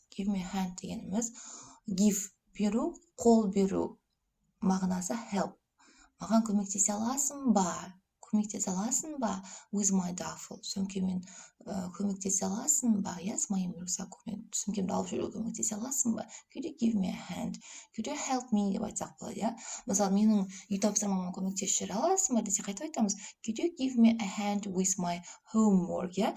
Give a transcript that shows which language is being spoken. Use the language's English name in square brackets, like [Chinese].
[Kazakh] Give me a hand дегеніміз give беру, қол беру мағынасы help. Маған көмектесе аласың ба? Көмектесе аласың ба? With my duffel. Сөмкемен көмектесе аласың ба? [Russian] С моим рюкзаком. [Kazakh] Сөмкемді алып жүруге көмектесе аласың ба? [English] Could you give me a hand? Could you help me [Kazakh] деп айтсақ болады, Мысалы, менің үй тапсырмама көмектесіп жүре аласың ба десе қайтып айтамыз. [English] Could you give me a hand with my homework?